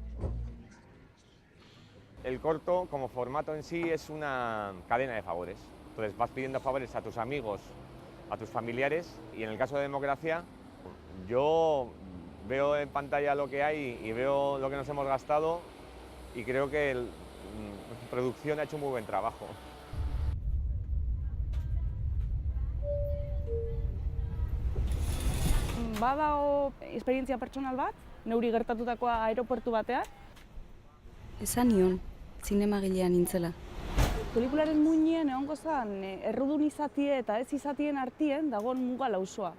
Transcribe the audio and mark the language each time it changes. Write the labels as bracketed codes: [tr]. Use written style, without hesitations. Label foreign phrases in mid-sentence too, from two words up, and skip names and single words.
[es] El corto, como formato en sí, es una cadena de favores. Entonces vas pidiendo favores a tus amigos, a tus familiares, y en el caso de Democracia, yo veo en pantalla lo que hay y veo lo que nos hemos gastado y creo que la producción ha hecho un muy buen trabajo. [eu] Badago esperientzia pertsonal bat, neuri gertatutakoa aeroportu batean. Esan nion, zinemagilean nintzela. Pelikularen muinien egongo zen errudun izatie eta ez izatien artien dagoen muga lausoa.